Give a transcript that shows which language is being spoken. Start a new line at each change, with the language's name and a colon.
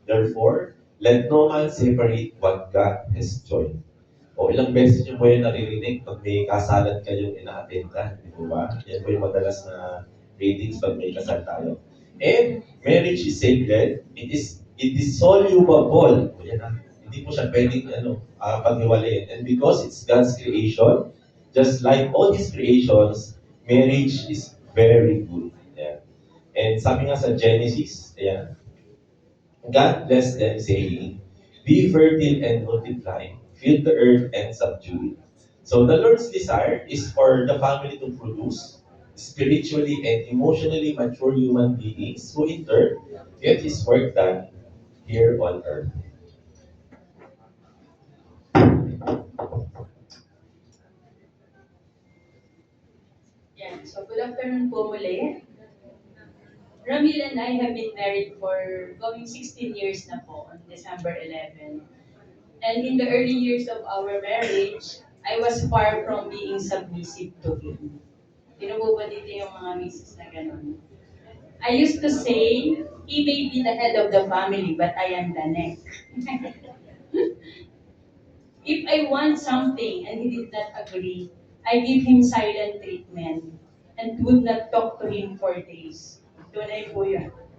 English: Therefore, let no man separate what God has joined."
Filipino: O ilang beses nyo po yung naririnig pag may kasalan kayong ina-attendan, di ba? Yan po yung madalas na readings pag may kasal tayo.
English: And marriage is sacred, it is dissoluble.
Filipino: O yan na. Hindi po siya pwedeng paghiwalayin.
English: And because it's God's creation, just like all His creations, marriage is very good. Yeah. And
Filipino: sabi nga sa Genesis, ayan,
English: God blessed them saying, "Be fertile and multiply, fill the earth and subdue it." So the Lord's desire is for the family to produce spiritually and emotionally mature human beings who in turn get His work done here on earth.
Filipino: Yan. So,
English: good afternoon
Filipino: po muli.
English: Ramil and I have been married for going 16 years
Filipino: na po
English: on December 11. And in the early years of our marriage, I was far from being submissive to him.
Filipino: Tinubo ba dito yung mga misis na gano'n?
English: I used to say, he may be the head of the family, but I am the neck. If I want something and he did not agree, I give him silent treatment and would not talk to him for days.
Filipino: Tunay po yun.